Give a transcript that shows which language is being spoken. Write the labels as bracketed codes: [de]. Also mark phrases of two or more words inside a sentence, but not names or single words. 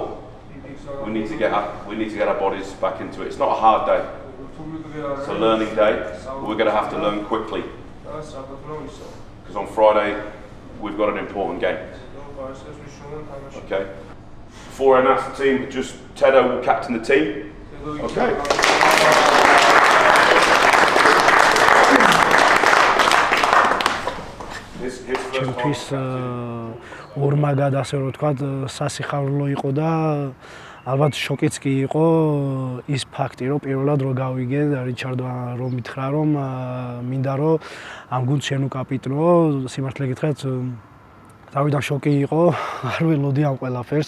[en] We need to get our bodies back into it. It's not a hard day. It's a learning day, but we're going to have to learn quickly. Because on Friday, we've got an important game. Okay? Before I announce the team, just Tedo will captain the team. Okay? [ka] ჩემთვის ორმაგად ასე რომ ვთქვათ, სასიხარულო იყო და ალბათ შოკიც კი იყო ის ფაქტი, რომ პირველად რო გავიგე რიჩარდმა რომ მითხრა, რომ მინდა რომ ამ გუნდს შენ უკაპიტნო, სიმართლე გითხრათ, თავიდან შოკი იყო, არ ველოდი ამ ყველაფერს.